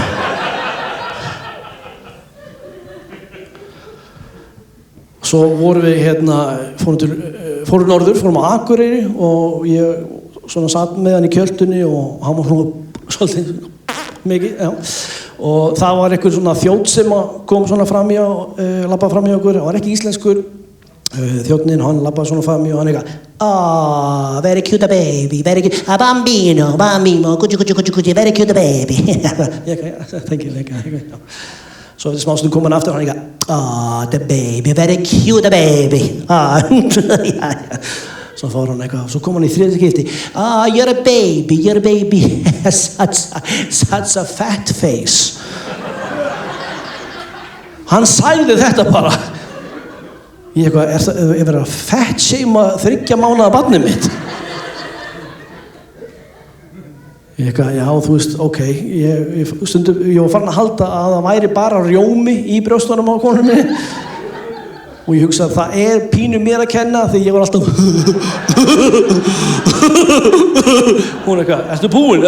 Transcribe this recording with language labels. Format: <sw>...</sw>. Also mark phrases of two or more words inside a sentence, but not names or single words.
<is>Svo vorum við hérna, fórum norður, fórum á Akureyri og ég svona satt með hann í kjöltunni og hann var svona svolítið mikið, já. Og það var einhver svona þjónn sem kom svona framhjá, labbaði framhjá okkur, hann var ekki íslenskur. Þjónninn, hann labbaði svona framhjá og hann eitthvað</is> <en>very cute baby, very cute, bambino, cucci, very cute baby thank you</en> <is>svo eftir smástund kom hann aftur og hann eitthvað</is> <en>the baby, very cute baby</en> <is>svo fór hann eitthvað, svo kom hann í þriðja skipti</is> <en>you're a baby such a fat face</en> <is>hann sagði þetta bara ég eitthvað, er verið að fat-shama 3 mánaða barnið mitt? Ég eitthvað, já, þú veist, ok, ég var farin að halda að það væri bara rjómi í brjóstunum á konunum minni og ég hugsa að það er pínu mér að kenna því ég var alltaf hún eitthvað, ertu búin?</is>